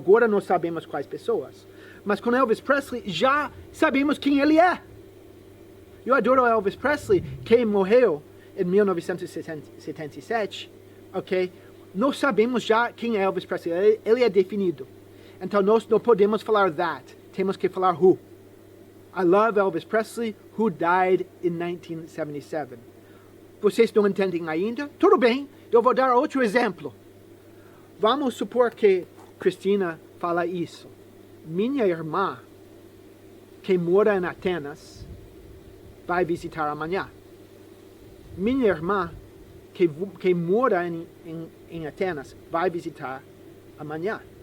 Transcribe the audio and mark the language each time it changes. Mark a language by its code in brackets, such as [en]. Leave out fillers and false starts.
[pt] Agora não sabemos quais pessoas. Mas com Elvis Presley, já sabemos quem ele é. Eu adoro Elvis Presley, que morreu em 1977. Ok? Nós sabemos já quem é Elvis Presley. Ele é definido. Então, nós não podemos falar that. Temos que falar who. [en] I love Elvis Presley, who died in 1977. [pt] Vocês não entendem ainda? Tudo bem, eu vou dar outro exemplo. Vamos supor que Cristina fala isso. Minha irmã, que mora em Atenas, vai visitar amanhã. Minha irmã, que mora em Atenas, vai visitar amanhã.